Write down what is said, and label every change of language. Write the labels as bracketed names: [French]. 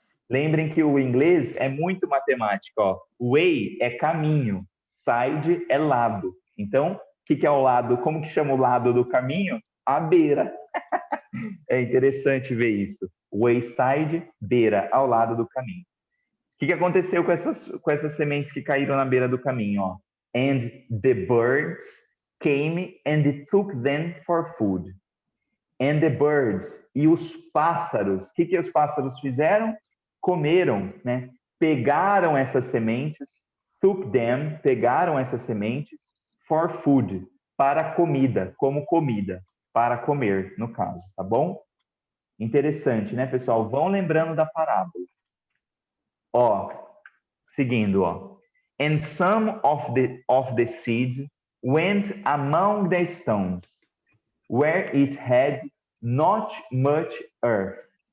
[Portuguese] Lembrem que o inglês é muito matemático, ó. Way é caminho, side é lado. Então, o que é o lado? Como que chama o lado do caminho? A beira. É interessante ver isso. Wayside, beira, ao lado do caminho. O que aconteceu com essas sementes que caíram na beira do caminho? Ó? [English] And the birds came and took them for food. And the birds, [Portuguese] e os pássaros, o que os pássaros fizeram? Comeram, né? Pegaram essas sementes, [English] took them, [Portuguese] pegaram essas sementes [English] for food, [Portuguese] para comida, como comida, para comer, no caso, tá bom? Interessante, né, pessoal? Vão lembrando da parábola. Ó, seguindo, ó. [English] And some of the seed went among the stones, where it had not much earth.